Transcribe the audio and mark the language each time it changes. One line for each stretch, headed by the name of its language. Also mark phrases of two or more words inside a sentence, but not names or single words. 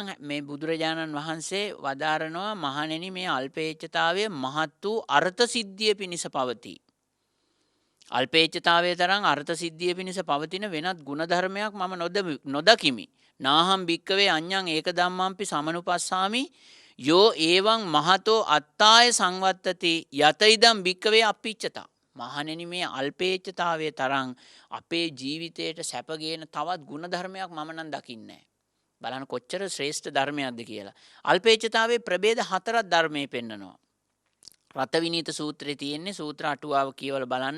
Sinhala: මේ බුදුරජාණන් වහන්සේ වදාරනවා මහණෙනි මේ අල්පේච්ඡතාවය මහත් වූ අර්ථ සිද්ධිය පිණිස පවතී. අල්පේච්ඡතාවයේ තරම් අර්ථ සිද්ධිය පිණිස පවතින වෙනත් ගුණධර්මයක් මම නොදකිමි.
Pali: නාහම් භික්කවේ අඤ්ඤං ඒක ධම්මම්පි සමනුපස්සාමි යෝ ඒවං මහතෝ අත්තාය සංවත්තති යත ඉදම් භික්කවේ අප්පිච්ඡතා.
Sinhala: මහණෙනි මේ අල්පේච්ඡතාවයේ තරම් අපේ ජීවිතයට සැපගේන තවත් ගුණධර්මයක් මම නම් දකින්නේ නැහැ. බලන්න කොච්චර ශ්‍රේෂ්ඨ ධර්මයක්ද කියලා. අල්පේච්ඡතාවයේ ප්‍රභේද 4ක් ධර්මයේ පෙන්නනවා. රත විනීත සූත්‍රයේ තියෙන්නේ සූත්‍ර අටුවාව කියවලා බලන්න.